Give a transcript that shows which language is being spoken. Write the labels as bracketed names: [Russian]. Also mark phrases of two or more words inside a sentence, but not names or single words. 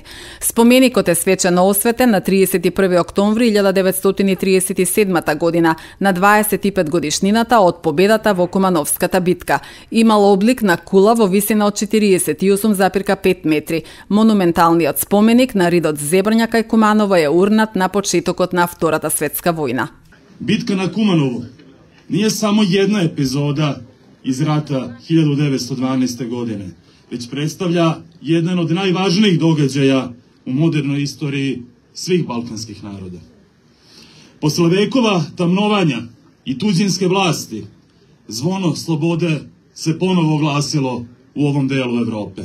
[Macedonian] Споменикот е свечено осветен на 31 октомври 1937 година, на 25 годишнината од победата во Кумановската битка. Имало облик на кула во висина од 48,5 метри. Монументалниот споменик на ридот Зебрњак кај Куманово е урнат на почетокот на Втората светска војна. [Serbian] Битка на Куманово nije samo jedna epizoda iz rata 1912. godine, već predstavlja jedan od najvažnijih događaja u modernoj istoriji svih balkanskih naroda. Posle vekova tamnovanja i tuđinske vlasti, zvono slobode se ponovo oglasilo u ovom delu Evrope.